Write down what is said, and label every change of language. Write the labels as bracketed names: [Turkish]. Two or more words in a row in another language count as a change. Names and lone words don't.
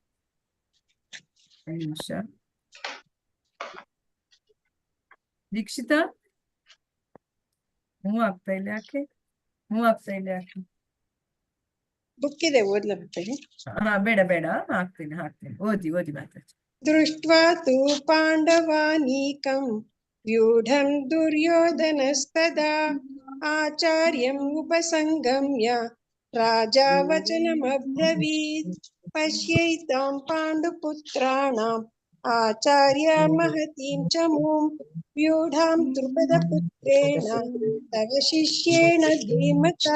[Kannada] ದೀಕ್ಷಿತಾ ಮೂವ್ ಆಗ್ತಾ ಇಲ್ಲ ಯಾಕೆ? ಬುಕ್ ಇದೆ ಓದ್ಲ ಮಾತಾಜಿ. ಬೇಡ ಹಾಕ್ತೀನಿ. ಓದಿ ಮಾತಾಜಿ. [Sanskrit] ದೃಷ್ಟ್ವಾ ತು ಪಾಂಡವಾನೀಕಂ ವ್ಯೂಢಂ ದುರ್ಯೋಧನಸ್ತದಾ ಆಚಾರ್ಯಂ ಉಪಸಂಗಮ್ಯ ರಾಜಾ ವಚನಮಬ್ರವೀತ್. ಪಶ್ಯೈತಾಂ ಪಾಂಡುಪುತ್ರಾಣಾಂ ಆಚಾರ್ಯ ಮಹತೀಂ ಚಮೂಂ ವ್ಯೂಢಾಂ ದ್ರುಪದಪುತ್ರೇಣ ತವ ಶಿಷ್ಯೇಣ ಧೀಮತಾ.